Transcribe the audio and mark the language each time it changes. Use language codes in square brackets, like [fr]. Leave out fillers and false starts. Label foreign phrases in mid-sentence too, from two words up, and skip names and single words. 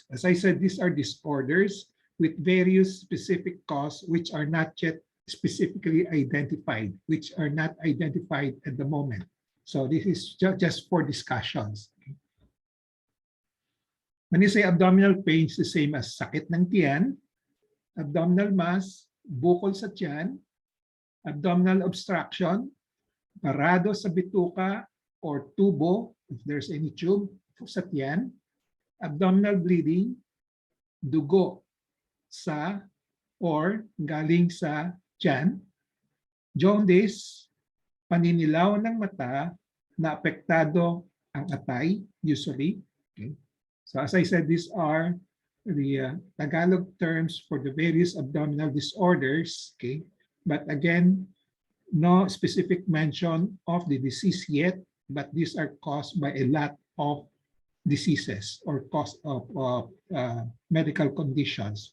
[en] As I said, these are disorders with various specific causes which are not yet specifically identified, which are not identified at the moment. So this is just for discussions. When you say abdominal pain, it's the same as [tl] sakit ng tiyan, [en] abdominal mass, [tl] bukol sa tiyan, [en] abdominal obstruction, [tl] parado sa bituka or tubo, [en] if there's any tube [tl] sa tiyan, [en] abdominal bleeding, [tl] dugo sa or galing sa tiyan, jaundice, paninilaw ng mata na apektado ang atay, [en] usually. Okay. So as I said, these are the Tagalog terms for the various abdominal disorders. Okay. But again, no specific mention of the disease yet, but these are caused by a lot of diseases or cause of medical conditions.